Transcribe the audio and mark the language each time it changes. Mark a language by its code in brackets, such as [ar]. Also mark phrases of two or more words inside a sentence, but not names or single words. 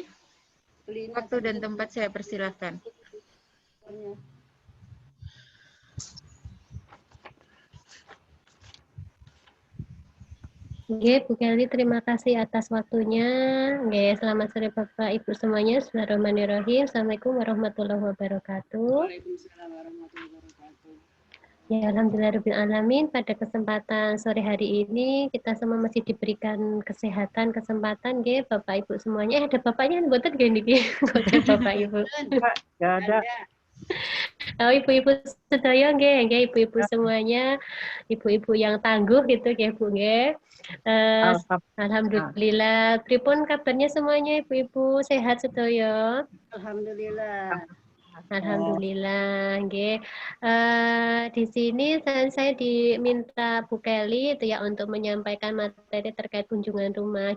[id] Beliin Waktu dan tempat saya persilahkan. makernya. Nggih, Bu Kelly, terima kasih atas waktunya. Nggih, selamat sore Bapak Ibu semuanya. [ar] بسم الله الرحمن الرحيم. السلام عليكم ورحمة الله وبركاته. وعليكم السلام ورحمة الله وبركاته. [id] Ya, alhamdulillahirrahmanirrahim. Pada kesempatan sore hari ini kita semua masih diberikan kesehatan, kesempatan, nggih, Bapak Ibu semuanya. Ada bapaknya [jv] mboten nggih niki? Mboten Bapak Ibu. [id] Nggak ada. Oh, ibu-ibu [jv] sedaya nggih, [id] ibu-ibu semuanya, ibu-ibu yang tangguh gitu nggih, Bu nggih. Alhamdulillah. Pripun kabarnya semuanya ibu-ibu? Sehat sedaya? Alhamdulillah. Alhamdulillah, nggih. Di sini saya diminta Bu Kelly itu ya untuk menyampaikan materi terkait kunjungan rumah.